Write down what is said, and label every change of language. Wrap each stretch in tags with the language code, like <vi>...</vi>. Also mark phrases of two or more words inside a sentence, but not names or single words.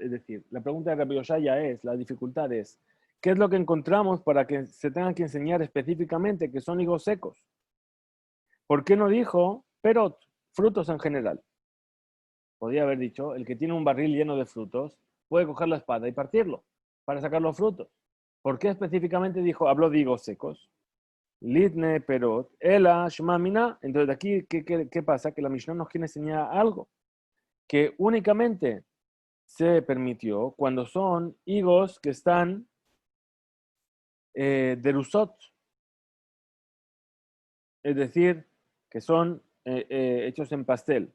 <es>Es decir, la pregunta de Rabbi Oshaya es, la dificultad es, ¿qué es lo que encontramos para que se tengan que enseñar específicamente que son higos secos? ¿Por qué no dijo perot, frutos en general? Podría haber dicho, el que tiene un barril lleno de frutos puede coger la espada y partirlo para sacar los frutos. ¿Por qué específicamente habló de higos secos?</es> <arc>ליתני פירות, אלא שמע מינה.</arc> <es>Entonces, de aquí, ¿qué pasa? Que la Mishnah nos quiere enseñar algo que únicamente se permitió cuando son higos que están de rusot, es decir, que son hechos en pastel.</es>